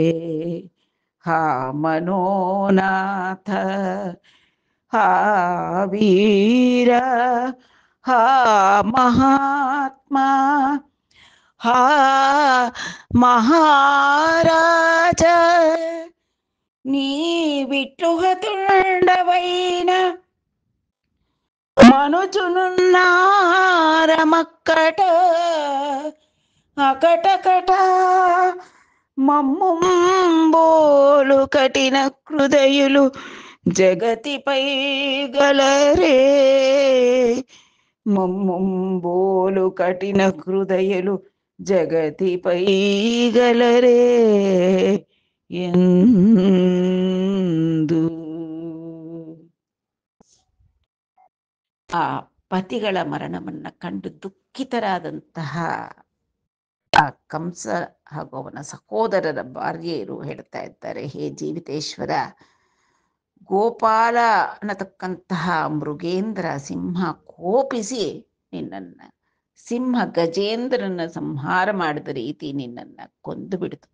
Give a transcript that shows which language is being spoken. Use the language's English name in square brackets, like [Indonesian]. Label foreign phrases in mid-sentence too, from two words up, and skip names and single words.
[Telugu] హా మనోనాథ, హా వీర, హా మహాత్మ, హా మహారాజ, నీ బిట్టుహ తుండవైన మనుచునున్నార మక్కట అకటకట మమ్ముంబోలు కఠిన హృదయులు జగతి పైగలరే మమ్ముంబోలు కఠిన హృదయలు జగతి పైగలరే [Kannada] ಎಂದು ಆ ಪತಿಗಳ ಮರಣವನ್ನ ಕಂಡು ದುಃಖಿತರಾದಂತಹ ಆ ಕಂಸ ಹಾಗೂ ಅವನ ಸಹೋದರರ ಭಾರ್ಯೆಯರು ಹೇಳ್ತಾ ಇದ್ದಾರೆ, ಹೇ ಜೀವಿತೇಶ್ವರ, ಗೋಪಾಲ ಅನ್ನತಕ್ಕಂತಹ ಮೃಗೇಂದ್ರ ಸಿಂಹ ಕೋಪಿಸಿ ನಿನ್ನನ್ನ, ಸಿಂಹ ಗಜೇಂದ್ರನ ಸಂಹಾರ ಮಾಡಿದ ರೀತಿ ನಿನ್ನನ್ನ ಕೊಂದು ಬಿಡಿತು.